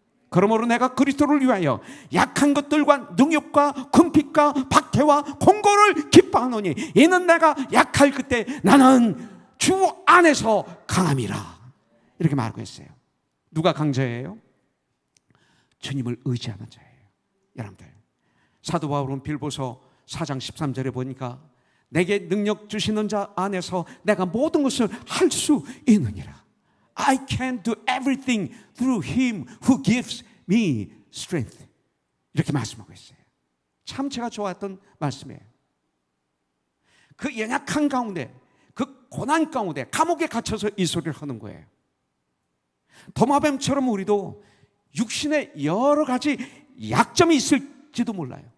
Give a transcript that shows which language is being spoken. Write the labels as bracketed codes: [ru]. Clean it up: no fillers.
[ko] 그러므로 내가 그리스도를 위하여 약한 것들과 능욕과 궁핍과 박해와 공고를 기뻐하노니 이는 내가 약할 그때 나는 주 안에서 강함이라. 이렇게 말하고 있어요. 누가 강자예요? 주님을 의지하는 자예요. 여러분들, 사도 바울은 빌보서 4장 13절에 보니까 내게 능력 주시는 자 안에서 내가 모든 것을 할 수 있느니라. [en] I can do everything through him who gives me strength. [ko] 이렇게 말씀하고 있어요. 참 제가 좋아했던 말씀이에요. 그 연약한 가운데, 그 고난 가운데 감옥에 갇혀서 이 소리를 하는 거예요. 도마뱀처럼 우리도 육신에 여러 가지 약점이 있을지도 몰라요.